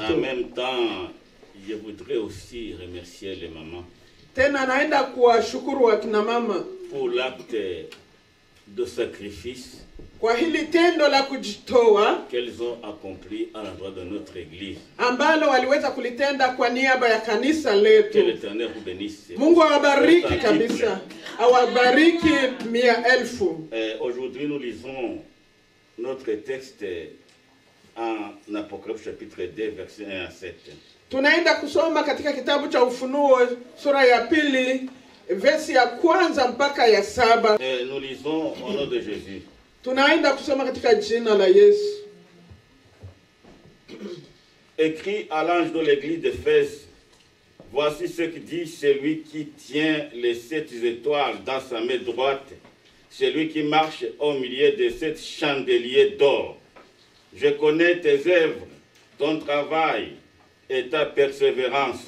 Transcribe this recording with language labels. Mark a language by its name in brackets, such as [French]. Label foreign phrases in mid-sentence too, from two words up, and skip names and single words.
[French] En même temps, je voudrais aussi remercier les mamans. [Swahili] Tena naenda kuwashukuru wakina mama [French] pour l'acte de sacrifice [Swahili] kwa hili tendo la kujitoa [French] qu'elles ont accompli à l'endroit de notre Église. [Swahili] ambalo waliweza kulitenda kwa niaba ya kanisa [French] Que [Swahili] letu. [French] l'Éternel vous bénisse. [Swahili] Mungu awabariki kabisa, awabariki 100,000. [French] Aujourd'hui, nous lisons notre texte en Apocalypse chapitre 2, versets 1 à 7. [Swahili] Tunaenda kusoma katika kitabu cha Ufunuo sura ya 2 versi ya 1 mpaka ya 7. [French] Nous lisons au nom de Jésus. [Swahili] Tunaenda kusoma katika jina la Yesu. [French] Écrit à l'ange de l'église d'Éphèse, voici ce que dit celui qui tient les 7 étoiles dans sa main droite, celui qui marche au milieu de 7 chandeliers d'or. Je connais tes œuvres, ton travail et ta persévérance.